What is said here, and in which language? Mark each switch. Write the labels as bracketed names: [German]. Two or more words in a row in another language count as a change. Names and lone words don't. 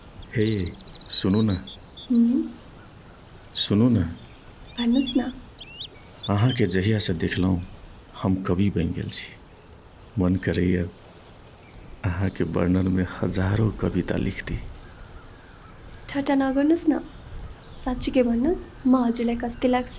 [Maithili] हे सुनू न हम्म, सुनू न [Nepali] भन्नुहोस् न। [Maithili] अहाँके जहियासँ देखलहुँ हम कवि बनि गेल छी। मन करैए अहाँके वर्णनमे हजारौँ कविता लिख्दी। [Nepali] ठट्टा नगर्नुहोस् न, साँच्चीकै भन्नुहोस्, म हजुरलाई कस्तो लाग्छु?